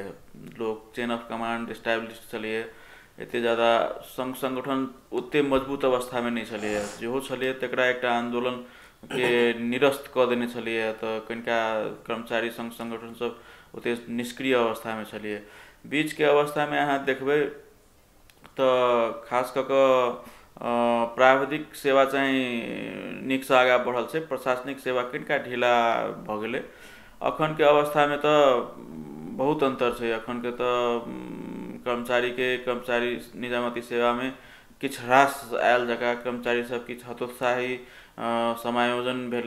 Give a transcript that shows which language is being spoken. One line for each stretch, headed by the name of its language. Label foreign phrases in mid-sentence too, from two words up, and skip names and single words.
Maithili: लोग
English: chain of command establish
Maithili: छलिए, एते ज़्यादा संघ संगठन ओते मजबूत अवस्था में नहीं छलिए। जेहो छलिए तकरा एकटा आंदोलन के निरस्त कऽ देने छलिए। तो कनिका कर्मचारी संघ संगठन सब ओते निष्क्रिय अवस्था में छलिए। बीच के अवस्था में अहाँ देखबै तो खास कऽ प्राविधिक सेवा चाहिँ नीक से आगा बढ़ल छै, प्रशासनिक सेवा कनिका ढीला भ गेलै। अखन के अवस्था में तो बहुत अंतर छै। अखन के तो कर्मचारी निजामती सेवा में किछु ह्रास आयल जगह कर्मचारी सब किछु हतोत्साही समायोजन भेलै।